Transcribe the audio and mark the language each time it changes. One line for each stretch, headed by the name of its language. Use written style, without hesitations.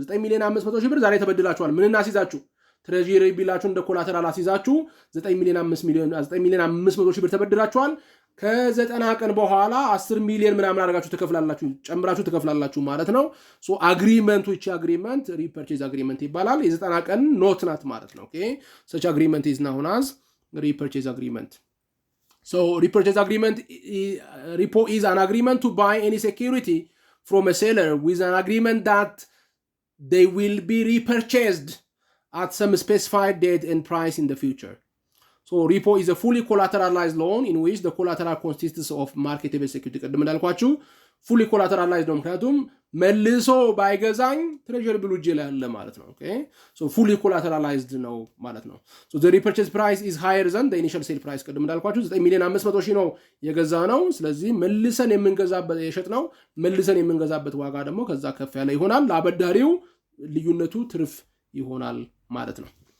Amharic: 9 ሚሊዮን 500 ሺህ ብር ዛሬ ተበድላችኋል። ምን እናስይዛችሁ? ትሬጀሪ ቢላችሁ እንደ ኮላተራል አስይዛችሁ 9 ሚሊዮን 500 ሺህ ብር ተበድራችኋል። ከ90 ቀን በኋላ 10 ሚሊዮን ምናምን አድርጋችሁ ተከፍላላችሁ፣ ጨምራችሁ ተከፍላላችሁ ማለት ነው። ሶ አግሪመንቱ እቺ አግሪመንት ሪፐርቼዝ አግሪመንት ይባላል። የ90 ቀን ኖት ናት ማለት ነው። ኦኬ
English: such agreement is known as repurchase agreement. So repurchase agreement repo is an agreement to buy any security from a seller with an agreement that they will be repurchased at some specified date and price in the future. So repo is a fully collateralized loan in which the collateral consists of marketable security.
Amharic: ቀደም እንዳልኳችሁ fully collateralized ነው፣ ምክንያቱም መልሶ ባይገዛኝ ትሬጀሪ ቢሉ እጄ ላይ አለ ማለት ነው። ኦኬ so fully collateralized ነው ማለት ነው።
English: So the repurchase price is higher than the initial sale price.
Amharic: ቀደም እንዳልኳችሁ 9 ሚሊዮን 500 ሺህ ነው የገዛ ነው። ስለዚህ መልሰን የምንገዛበት የሸጥ ነው መልሰን የምንገዛበት ዋጋ ደግሞ ከዛ ከፍ ያለ ይሆናል። ለአበዳሪው ልዩነቱ ትርፍ ይሆናል ማለት ነው።